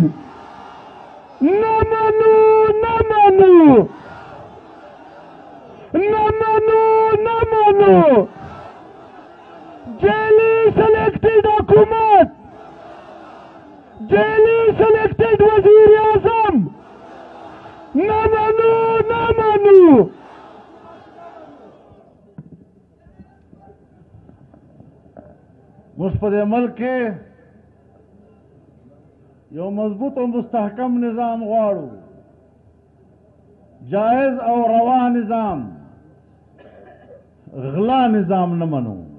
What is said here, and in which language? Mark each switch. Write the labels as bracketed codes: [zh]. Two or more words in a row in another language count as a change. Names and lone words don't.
[ps] نہ منو، نہ منو، نہ منو، نہ منو. جیلی سلیکٹڈ حکومت، جیلی سلیکٹڈ وزیر اعظم، نہ منو، نہ منو. موږ په دې ملک کې یو مضبوط او مستحکم نظام غواړو، جائز او روا نظام، غلا نظام نه منو.